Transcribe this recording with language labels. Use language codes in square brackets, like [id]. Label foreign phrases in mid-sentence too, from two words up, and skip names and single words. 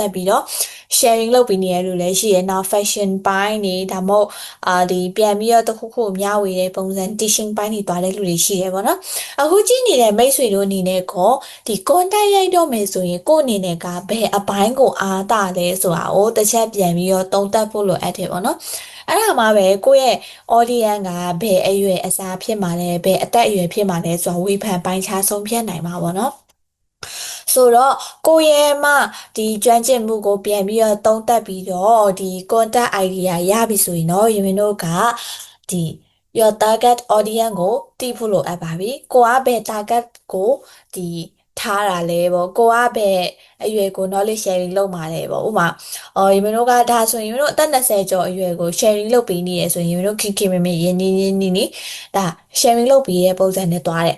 [my] သက်ပြီးတော့ sharing လုပ်ပေးနေတဲ့လူလည်းရှိတယ်နောက် fashion ဘိုင်းနေဒါမှမဟုတ်ဒီပြန်ပြီးတော့တစ်ခုခုမျှဝေတဲ့ပုံစံ teaching ဘိုင်းတွေသွားတဲ့လူတွေရှိတယ်ပေါ့နော်အခုကြည့်နေတဲ့မိတ်ဆွေတို့အနေနဲ့ကောဒီ content ရိုက်တော့မယ်ဆိုရင်ကိုယ့်အနေနဲ့ကဘယ်အပိုင်းကိုအားတာလဲဆိုတာကိုတစ်ချက်ပြန်ပြီးတော့သုံးသပ်ဖို့လိုအပ်တယ်ပေါ့နော်အဲ့ဒါမှပဲကိုယ့်ရဲ့ audience ကဘယ်အ ရွယ်အစားဖြစ်မှာလဲဘယ်အသက်အရွယ်ဖြစ်မှာလဲဆိုတာဝေဖန်ပိုင်းခြားဆုံးဖြတ်နိုင်မှာပေါ့နော်ဆိုတော့ကိုယ့်ရဲ့မှဒီကျွမ်းကျင်မှုကိုပြန်ပြီးတော့သုံးသပ်ပြီးတော့ဒီ [en] content idea [my] ရပြီဆိုရင်တော့ယမင်းတို့ ကဒီ [en] your target audience [my] ကိုသိဖို့လိုအပ်ပါပြီကိုကဘယ် target ကိုဒီထားတာလဲပေါ့ကိုကဘယ်အရွယ်ကို [en] knowledge sharing [my] လုပ်မှာလဲပေါ့ဥပမာယမင်းတို့ကဒါ ဆိုရင်ယမင်းတို့အသက်20ကျော်အရွယ်ကို sharing လုပ်ပေးနေရဆိုရင်ယမင်းတို့ခင်မရင်းနေဒါ sharing လုပ်ပေးတဲ့ပုံစံနဲ့တွားတယ်